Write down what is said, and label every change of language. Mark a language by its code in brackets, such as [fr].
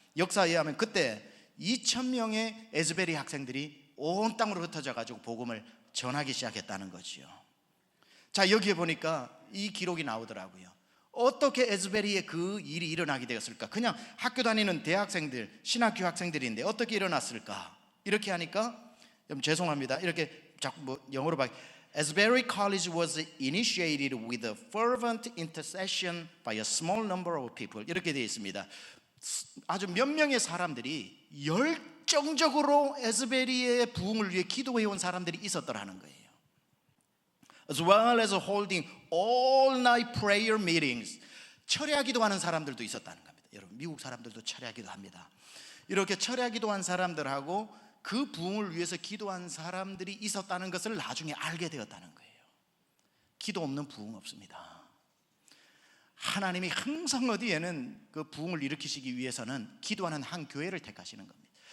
[ko] 역사에 의하면 그때 2,000명의 에즈베리 학생들이 온 땅으로 흩어져 가지고 복음을 전하기 시작했다는 거지요. 자, 여기에 보니까 이 기록이 나오더라고요. 어떻게 에즈베리에 그 일이 일어나게 되었을까? 그냥 학교 다니는 대학생들, 신학교 학생들인데 어떻게 일어났을까? 이렇게 하니까 죄송합니다. 이렇게 자꾸 영어로 봐. [en] Asbury College was initiated with a fervent intercession by a small number of people. [ko] 이렇게 되어 있습니다. 아주 몇 명의 사람들이 열정적으로 에즈베리의 부흥을 위해 기도해온 사람들이 있었더라는 거예요. [en] As well as holding all night prayer meetings. [ko] 철야 기도하는 사람들도 있었다는 겁니다. 여러분, 미국 사람들도 철야 기도합니다. 이렇게 철야 기도한 사람들하고 그 부흥을 위해서 기도한 사람들이 있었다는 것을 나중에 알게 되었다는 거예요. 기도 없는 부흥 없습니다. 하나님이 항상 어디에는 그 부흥을 일으키시기 위해서는 기도하는 한 교회를 택하시는 겁니다.